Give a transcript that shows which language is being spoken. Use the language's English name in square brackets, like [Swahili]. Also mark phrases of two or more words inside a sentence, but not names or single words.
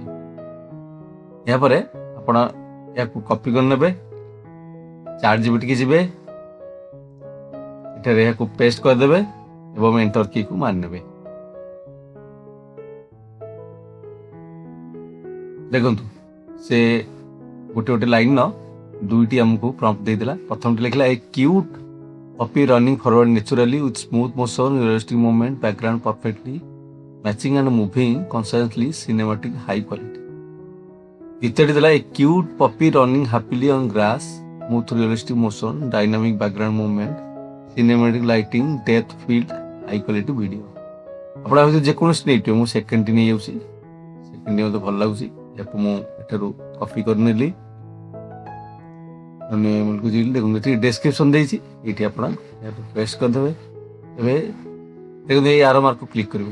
[Odia] ଏହାପରେ ଆପଣ ଏହାକୁ କପି କରିନେବେ, ଚାଟ୍ ଜିପିଟିକି ଯିବେ, ଏଠାରେ ଏହାକୁ ପେଷ୍ଟ କରିଦେବେ ଏବଂ [English] enter key [Odia] ମାରିନେବେ। ଦେଖନ୍ତୁ ସେ ଗୋଟେ ଗୋଟେ ଲାଇନର ଦୁଇଟି ଆମକୁ ପ୍ରମ୍ପଟ ଦେଇଥିଲା। ପ୍ରଥମଟି ଲେଖିଲା [English] a cute puppy running forward naturally with smooth motion, realistic movement, background perfectly matching and moving constantly, cinematic high quality. [Odia] ଦ୍ୱିତୀୟଟି ଦେଲା [English] a cute puppy running happily on grass, smooth realistic motion, dynamic background movement, cinematic lighting, depth field, high quality video. [Odia] ଆପଣ ଭିତରେ ଯେକୌଣସି ନେଇଥିବେ, ମୁଁ ସେକେଣ୍ଡଟି ନେଇଯାଉଛି। ସେକେଣ୍ଡଟି ମୋତେ ଭଲ ଲାଗୁଛି, ଏହାକୁ ମୁଁ ଏଠାରୁ କପି କରିନେଲି। ଦେଖନ୍ତୁ ଏଠି ଡେସ୍କ୍ରିପସନ ଦେଇଛି, ଏଇଠି ଆପଣ ପେଷ୍ଟ କରିଦେବେ। ଏବେ ଦେଖନ୍ତୁ ଏଇ [English] arrow mark [Odia] କ୍ଲିକ୍ କରିବେ।